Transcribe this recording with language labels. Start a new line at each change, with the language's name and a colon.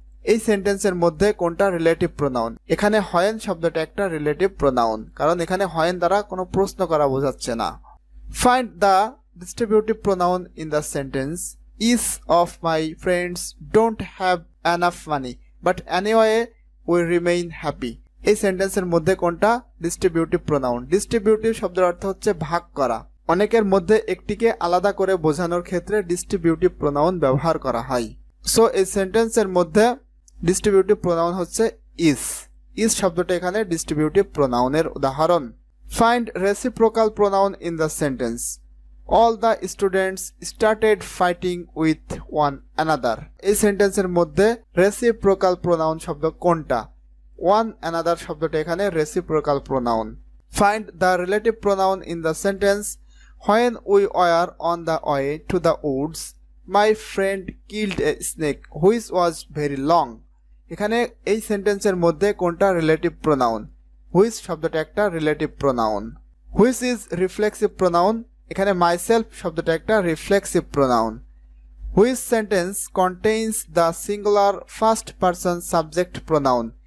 Bangla: এই সেন্টেন্সের মধ্যে কোনটা রিলেটিভ প্রোনাউন? এখানে when শব্দটা একটা রিলেটিভ প্রোনাউন, কারণ এখানে when দ্বারা কোনো প্রশ্ন করা বোঝাচ্ছে না।
English: Find the distributive pronoun in the sentence. Each of my friends don't have enough money, but anyway we remain happy.
Bangla: এই সেন্টেন্সের মধ্যে কোনটা ডিস্ট্রিবিউটিভ প্রোনাউন? ডিস্ট্রিবিউটিভ শব্দের অর্থ হচ্ছে ভাগ করা। অনেকের মধ্যে একটিকে আলাদা করে বোঝানোর ক্ষেত্রে ডিস্ট্রিবিউটিভ প্রোনাউন ব্যবহার করা হয়। সো এই সেন্টেন্সের মধ্যে ডিস্ট্রিবিউটিভ প্রোনাউন হচ্ছে ইজ। ইজ শব্দটা এখানে ডিস্ট্রিবিউটিভ প্রোনাউনের উদাহরণ।
English: Find reciprocal pronoun in the sentence. All the students started fighting with one another.
Bangla: এই সেন্টেন্সের মধ্যে reciprocal pronoun শব্দ কোনটা?
English: one another
Bangla: শব্দটা এখানে
English: reciprocal pronoun. Find the relative pronoun in the sentence. When we were on the way to the woods, my friend killed a snake which was very long.
Bangla: এখানে এই সেন্টেন্সের মধ্যে কোনটা relative pronoun? Which শব্দটা একটা relative pronoun.
English: Which is reflexive pronoun?
Bangla: এখানে myself শব্দটা একটা reflexive pronoun.
English: Which sentence contains the singular first person subject pronoun?